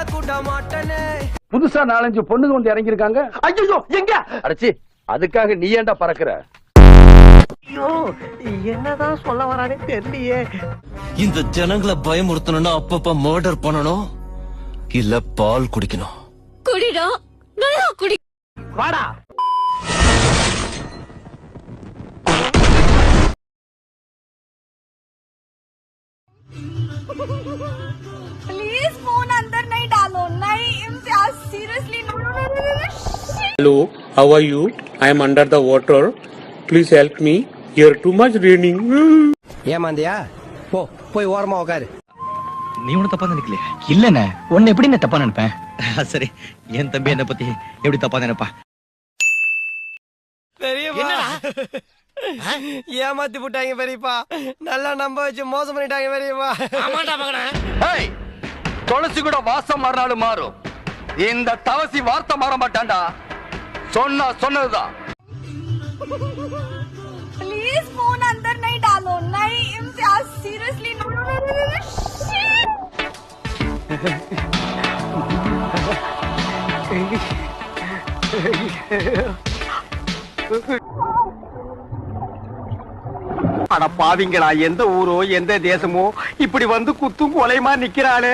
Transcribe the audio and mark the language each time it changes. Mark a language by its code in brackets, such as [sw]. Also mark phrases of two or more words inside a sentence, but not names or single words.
[ta] புதுசா 4-5 பொண்ணுங்க வந்து இறங்கி இருக்காங்க. ஐயோ எங்க அடச்சி, அதுக்காக நீ ஏன்டா பறக்குற? ஐயோ என்னதான் சொல்ல வரானே தெரியலையே. இந்த ஜனங்களை பயமுறுத்தணும்னா அப்பப்ப மர்டர் பண்ணணும், இல்ல பால் குடிக்கணும். குடிடா, நல்லா குடி. வாடா. [hi] प्लीज फोन अंदर नहीं डालो, नहीं इम्तियाज, [en] seriously no no no no no. Hello, how are you? I am under the water. Please help me. Here too much raining. [ta] ஏமாந்தியா? போய் ஓரமா உட்காரு. நீ ஒன்னும் தப்பா நினைக்கலையே? இல்லண்ணே, உன்னை எப்படி நான் தப்பா நினைப்பேன்? சரி, என் தம்பி என்ன பத்தி எப்படி தப்பா நினைப்பா? பெரியப்பா ஏமாத்தி போட்டாங்க பெரியப்பா, நல்லா நம்ப வச்சு மோசம் பண்ணிட்டாங்க பெரியப்பா. ஆமாண்டா மகனே. ஏய், துளசி கூட வாசம் மாறினாலும் மாறும், இந்த தவசி வார்த்தை மாற மாட்டான்டா. சொன்னதுதான். [hi] प्लीज फोन अंदर नहीं डालो, नहीं इम्तियाज, [en] seriously no no no no. [ta] அட பாவிங்களா, எந்த ஊரோ எந்த தேசமோ இப்படி வந்து குத்தும் கொலைமா நிக்கிறாளே.